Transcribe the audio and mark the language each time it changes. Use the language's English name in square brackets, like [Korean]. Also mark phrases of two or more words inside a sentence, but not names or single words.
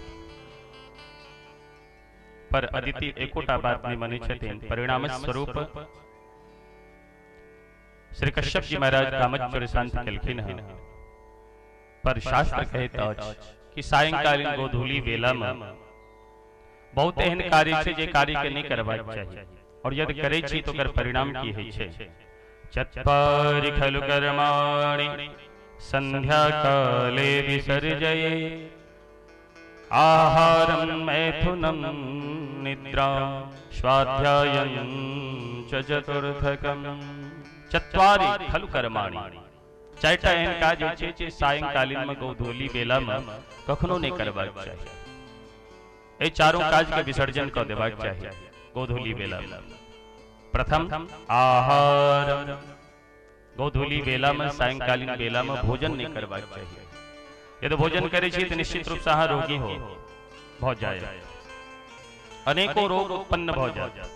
[Maithili] पर अदिति एकोटा बात नहीं मानै छथिन, परिणाम स्वरूप श्री कश्यप जी महाराज कामचोर शांत केलखिन हैं। पर शास्त्र कहैत अछि कि सायंकालीन गोधूली बेला में बहुत एहन कार्य छै जे कार्य के नहीं करबाक चाहिए, और यदि करै छी तो ओकर परिणाम की होइ छै। [Sanskrit] चत्वारि खलु कर्माणि संध्या काले विसर्जये आहारं मैथुनं निद्रां स्वाध्यायं च चतुर्थकं। चत्वारि खलु कर्माणि [Maithili] चारिटा एहन काज होइ छै जे सायंकालीन में गोधूली बेला में कखनो नहीं करबाक चाहिए। ए चारों काज के विसर्जन कर देबाक चाहिए गोधूली बेला में। प्रथम आहार, गोधूली बेला में सायंकालीन बेला में भोजन नहीं करबाक चाहिए। यदि भोजन करे छी तो निश्चित रूप से अहाँ रोगी हो जाए, अनेकों रोग उत्पन्न हो जाए।